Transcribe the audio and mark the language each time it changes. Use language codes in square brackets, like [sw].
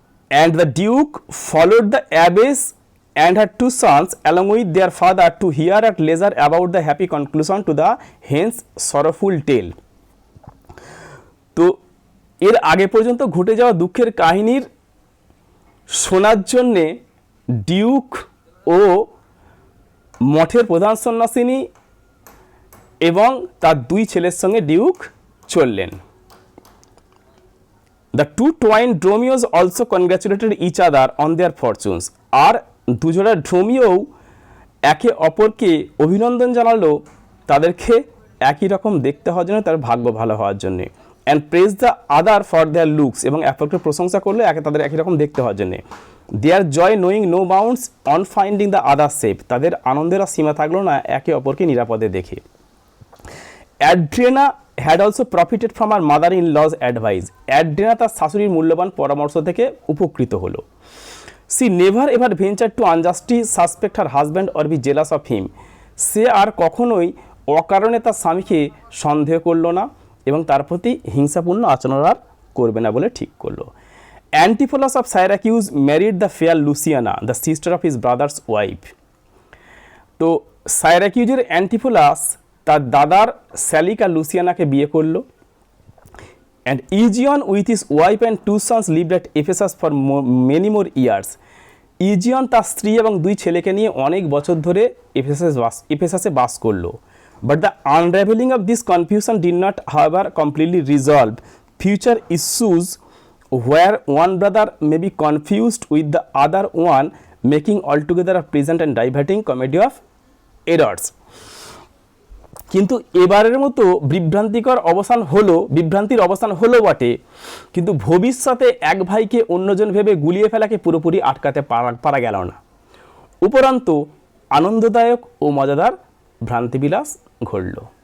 [en] And the duke followed the abbess and her two sons along with their father to hear at leisure about the happy conclusion to the hence sorrowful tale. [bn] তো এর আগে পর্যন্ত ঘটে যাওয়া দুঃখের কাহিনীর শোনার জন্যে ডিউক ও মঠের প্রধান সন্ন্যাসিনী এবং তার দুই ছেলের সঙ্গে ডিউক চললেন। [en] The two twin Dromios also congratulated each other on their fortunes. [bn] আর দুজোড়া ড্রোমিও একে অপরকে অভিনন্দন জানালো তাদেরকে একই রকম দেখতে হওয়ার জন্য, তার ভাগ্য ভালো হওয়ার জন্যে। [en] and praise the other for their looks, [bn] এবং অপরকে প্রশংসা করলো তাদের একই রকম দেখতে হওয়ার জন্যে। [en] their joy knowing no bounds on finding the other safe, [bn] তাদের আনন্দের আর সীমা থাকলো না একে অপরকে নিরাপদে দেখে। [en] Adriana had also profited from her mother in law's advice, Adriana [bn] তার শাশুড়ির মূল্যবান পরামর্শ থেকে উপকৃত হলো। [en] She never ever ventured to unjustly suspect her husband or be jealous of him. [bn] সে আর কখনোই অকারণে তার স্বামীকে সন্দেহ করলো না এবং তার প্রতি হিংসাপূর্ণ আচরণ আর করবে না বলে ঠিক করলো। [en] Antipholus of Syracuse married the fair Luciana, the sister of his brother's wife. [bn] তো সাইরাকিউজের অ্যান্টিফোলাস তার দাদার স্যালিকা লুসিয়ানাকে বিয়ে করলো। [en] And Aegeon with his wife and two sons lived at Ephesus for many more years. [bn] Aegeon তার স্ত্রী এবং দুই ছেলেকে নিয়ে অনেক বছর ধরে এফেসাসে বাস করলো। [en] But the unraveling of this confusion did not, however, completely resolve future issues where one brother may be confused with the other one, making altogether a pleasant and diverting comedy of errors. [bn] কিন্তু এবারের মতো বিভ্রান্তির অবসান হলো বটে, কিন্তু ভবিষ্যতে এক ভাইকে অন্যজন ভেবে গুলিয়ে ফেলাকে পুরোপুরি আটকাতে পারা গেল না। উপরন্তু আনন্দদায়ক ও মজাদার ভ্রান্তিবিলাস ঘটল।